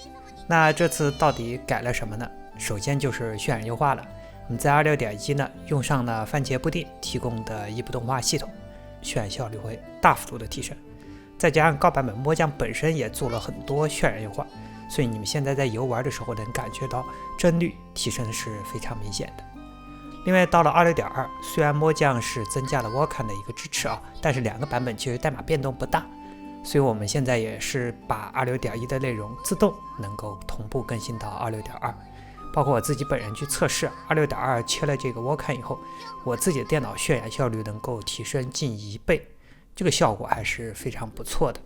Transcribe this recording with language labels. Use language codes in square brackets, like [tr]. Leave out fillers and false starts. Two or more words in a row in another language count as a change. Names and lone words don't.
[zh] 那這次到底改了什麼呢？首先就是渲染優化了，我們在 26.1 呢用上了番茄布丁提供的异步动畫系統，渲染效率会大幅度的提升。再加上高版本摸酱本身也做了很多渲染优化，所以你们现在在游玩的时候能感觉到帧率提升是非常明显的。另外到了 26.2， 虽然摸酱是增加了 Vulkan 的一個支持但是2個版本其實代碼變動不大，所以我們現在也是把 26.1 的內容自動能夠同步更新到 26.2。包括我自己本人去測試 26.2 切了這個 Vulkan 以後，我自己的電腦渲染效率能夠提升近1倍，這個效果還是非常不錯的。